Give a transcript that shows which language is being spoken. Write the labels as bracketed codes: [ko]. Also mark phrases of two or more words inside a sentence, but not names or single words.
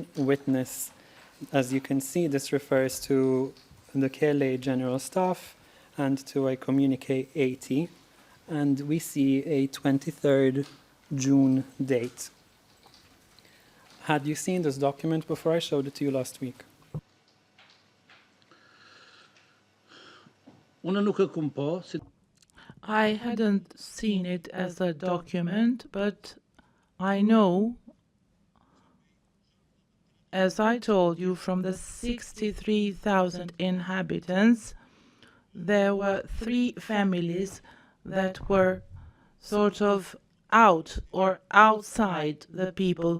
[en] Witness, as you can see, this refers to the KLA General Staff and to a Communique 80. And we see a 23rd June date. Had you seen this document before I showed it to you last week? [sq] Unë nuk e kum pa. [en] I hadn't seen it as a document, but I know, as I told you, from the 63,000 inhabitants, there were 3 families that were sort of out or outside the people.